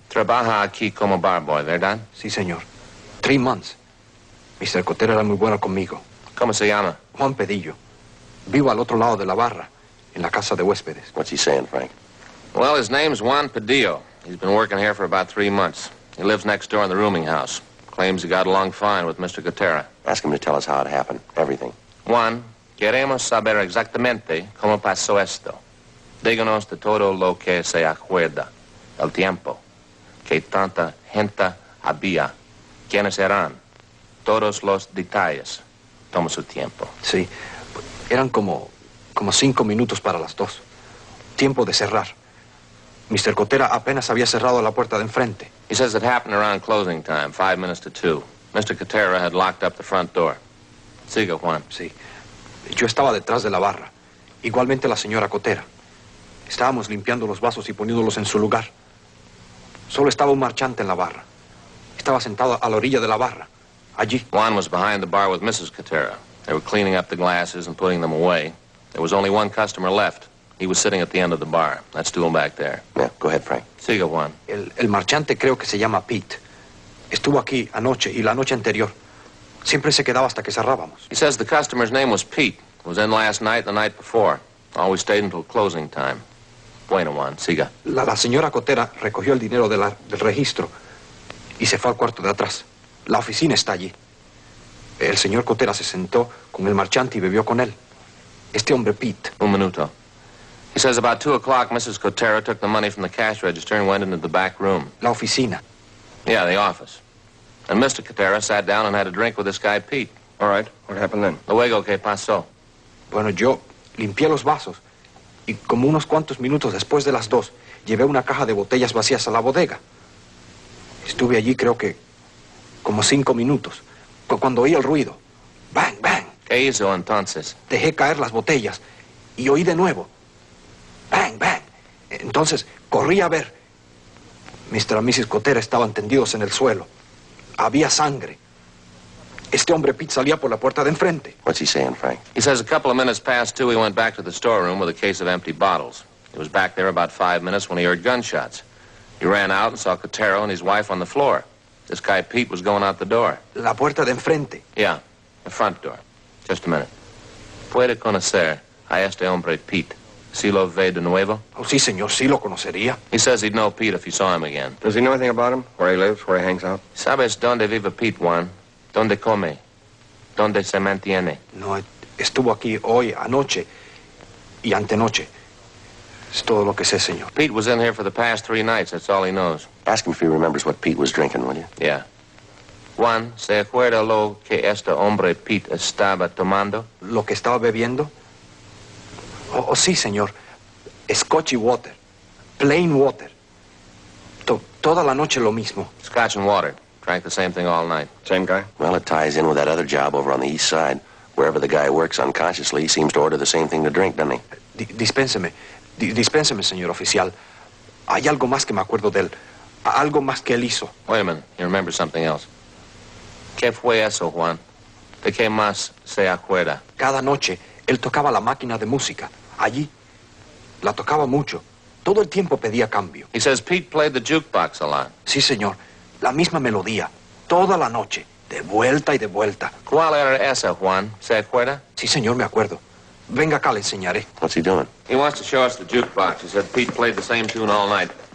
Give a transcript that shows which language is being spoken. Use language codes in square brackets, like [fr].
[es] Trabaja aquí como bar boy, ¿verdad? Sí, señor. [en] 3 months. Mr. [es] Cotero era muy bueno conmigo. ¿Cómo se llama? Juan Pedillo. Vivo al otro lado de la barra, en la casa de huéspedes. [en] What's he saying, Frank? Well, his name's Juan Padillo. He's been working here for about 3 months. He lives next door in the rooming house. Claims he got along fine with Mr. Cotera. Ask him to tell us how it happened. Everything. [es] Juan, queremos saber exactamente cómo pasó esto. Díganos de todo lo que se acuerda. El tiempo. Que tanta gente había. ¿Quiénes eran? Todos los detalles. Toma su tiempo. Sí. Eran como 5 minutos para las 2. Tiempo de cerrar. Mr. Cotera apenas había cerrado la puerta de enfrente. [en] He says it happened around closing time, 5 minutes to 2. Mr. Cotera had locked up the front door. [es] Siga, Juan. Sí. Yo estaba detrás de la barra. Igualmente la señora Cotera. Estábamos limpiando los vasos y poniéndolos en su lugar. Solo estaba un marchante en la barra. Estaba sentado a la orilla de la barra. Allí. [en] Juan was behind the bar with Mrs. Cotera. They were cleaning up the glasses and putting them away. There was only one customer left. He was sitting at the end of the bar. That stool back there. Yeah, go ahead, Frank. [es] Siga, Juan. El marchante creo que se llama Pete. Estuvo aquí anoche y la noche anterior. Siempre se quedaba hasta que cerrábamos. [en] He says the customer's name was Pete. Was in last night, the night before. Always stayed until closing time. [es] Bueno, Juan, siga. La señora Cotera recogió el dinero del registro y se fue al cuarto de atrás. La oficina está allí. El señor Cotera se sentó con el marchante y bebió con él. Este hombre, Pete. Un minuto. [en] He says about 2 o'clock, Mrs. Cotera took the money from the cash register and went into the back room. [es] La oficina. [en] Yeah, the office. And Mr. Cotera sat down and had a drink with this guy, Pete. All right, what happened then? [es] Luego, ¿qué pasó? Bueno, yo limpié los vasos y como unos cuantos minutos después de las 2, llevé una caja de botellas vacías a la bodega. Estuve allí creo que como 5 minutos, cuando oí el ruido. ¡Bang, bang! ¿Qué hizo entonces? Dejé caer las botellas y oí de nuevo. ¡Bang, bang! Entonces corrí a ver. Mr. y Mrs. Cotera estaban tendidos en el suelo. Había sangre. Este hombre Pete salía por la puerta de enfrente. [en] What's he saying, Frank? He says a couple of minutes past 2, he went back to the storeroom with a case of empty bottles. He was back there about 5 minutes when he heard gunshots. He ran out and saw Cotero and his wife on the floor. This guy Pete was going out the door. [es] La puerta de enfrente. [en] Yeah, the front door. Just a minute. [es] ¿Puede conocer a este hombre Pete? ¿Si lo ve de nuevo? Oh, sí, señor, sí lo conocería. [en] He says he'd know Pete if he saw him again. Does he know anything about him? Where he lives, where he hangs out? [es] ¿Sabes dónde vive Pete, Juan? ¿Dónde come? ¿Dónde se mantiene? No, estuvo aquí hoy, anoche y antenoche. Es todo lo que sé, señor. [en] Pete was in here for the past 3 nights. That's all he knows. Ask him if he remembers what Pete was drinking, will you? Yeah. [es] Juan, ¿se acuerda lo que este hombre Pete estaba tomando? ¿Lo que estaba bebiendo? Oh, sí, señor. Scotch y water. [en] Plain water. [es] Toda la noche lo mismo. [en] Scotch and water. Drank the same thing all night. Same guy? Well, it ties in with that other job over on the east side. Wherever the guy works unconsciously, he seems to order the same thing to drink, doesn't he? [es] Dispénseme, señor oficial. Hay algo más que me acuerdo de él. Algo más que él hizo. [en] Wait a minute. You remember something else. [es] ¿Qué fue eso, Juan? ¿De qué más se acuerda? Cada noche, él tocaba la máquina de música. Allí. La tocaba mucho. Todo el tiempo pedía cambio. [en] He says Pete played the jukebox a lot. [es] Sí, señor. La misma melodía. Toda la noche. De vuelta y de vuelta. ¿Cuál era esa, Juan? ¿Se acuerda? Sí, señor, me acuerdo. Venga acá, le enseñaré. [en] What's he doing? He wants to show us the jukebox. He said Pete played the same tune all night.